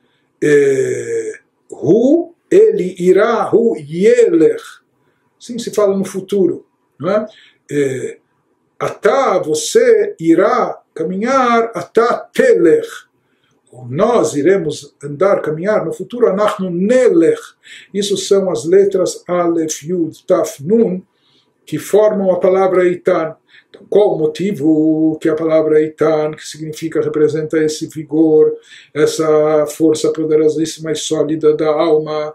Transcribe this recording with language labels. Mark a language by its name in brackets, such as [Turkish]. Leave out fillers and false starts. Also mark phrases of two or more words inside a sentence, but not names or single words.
[Hebrew] Hu, [Portuguese] ele irá, [Hebrew] הוא, ילך. [Portuguese] Assim se fala no futuro, não é? Atá, você irá caminhar, [Hebrew] אתה תלך. [Portuguese] Nós iremos andar, caminhar no futuro, [Hebrew] אנחנו נלך. [Portuguese] Isso são as letras Aleph, Yud, Taf, Nun, que formam a palavra Eitan. Então, qual o motivo que a palavra Eitan, que significa, representa esse vigor, essa força poderosíssima e sólida da alma?